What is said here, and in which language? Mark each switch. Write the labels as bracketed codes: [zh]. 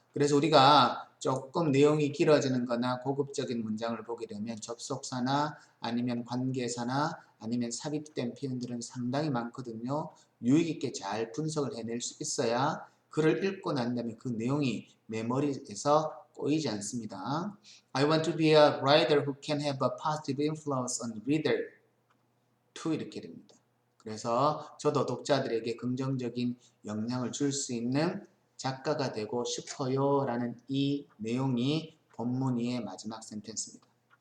[ko] 그래서 우리가 조금 내용이 길어지는 거나 고급적인 문장을 보게 되면 접속사나 아니면 관계사나 아니면 삽입된 표현들은 상당히 많거든요. 유익있게 잘 분석을 해낼 수 있어야 글을 읽고 난 다음에 그 내용이 내 머리에서 꼬이지 않습니다. [en] I want to be a writer who can have a positive influence on reader to [ko] 이렇게 됩니다. 그래서 저도 독자들에게 긍정적인 영향을 줄 수 있는 작가가 되고 싶어요 라는 이 내용이 본문 2의 마지막 센텐스입니다.